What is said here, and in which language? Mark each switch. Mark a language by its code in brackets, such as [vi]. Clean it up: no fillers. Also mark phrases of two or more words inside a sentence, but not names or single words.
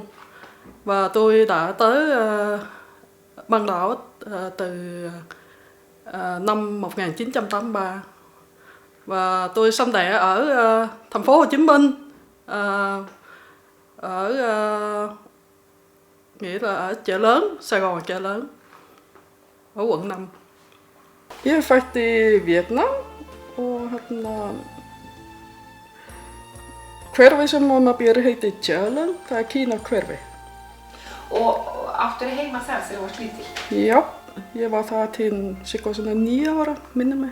[vi] Và tôi đã tới Ban Đảo từ năm 1983. Và tôi sinh đẻ ở thành phố Hồ Chí Minh, nghĩa là ở Chợ Lớn, Sài Gòn Chợ Lớn, ở quận 5. [is] Ég er fætt í Vietnam og hverfi sem maður býr heitir Tjölön, það er Kína-hverfi. Og áttu heima þar þegar þú varst lítil? Já, ég var það til cirka svona 9 ára, minni mig.